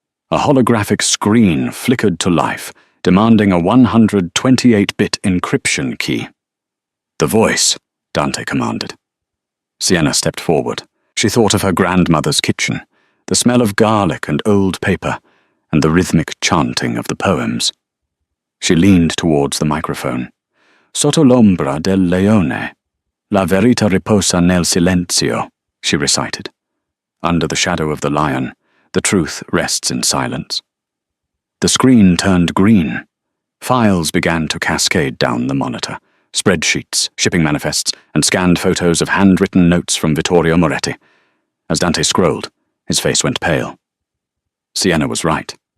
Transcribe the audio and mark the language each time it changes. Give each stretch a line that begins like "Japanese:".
English: A holographic screen flickered to life, demanding a 128-bit encryption key. "The voice," Dante commanded. Sienna stepped forward. She thought of her grandmother's kitchen, the smell of garlic and old paper, and the rhythmic chanting of the poems. She leaned towards the microphone.
Italian: "Sotto l'ombra del leone, la verità riposa nel silenzio,"
English: she recited. "Under the shadow of the lion, the truth rests in silence." The screen turned green. Files began to cascade down the monitor. Spreadsheets, shipping manifests, and scanned photos of handwritten notes from Vittorio Moretti. As Dante scrolled, his face went pale. Sienna was right.